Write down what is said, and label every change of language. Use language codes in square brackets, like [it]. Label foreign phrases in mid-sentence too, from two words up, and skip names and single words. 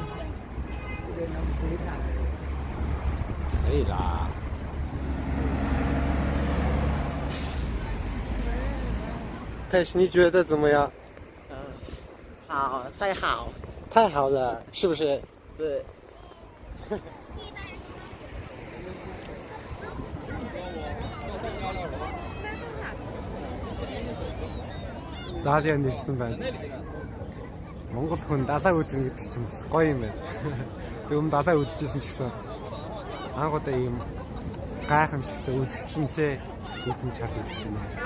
[zh] 可以啦。佩什，你觉得怎么样？好，太好。太好了，是不是？对。 [mn] Даалан нэрсэн байна. Монгол хүн далаа үзэн гэдэг чинь бас гоё юм байна. Би өмнө далаа үзчихсэн ч гэсэн анхудаа ийм гайхамшигтай үзэсгэлэнтэй үзэмж харж үзэж байна.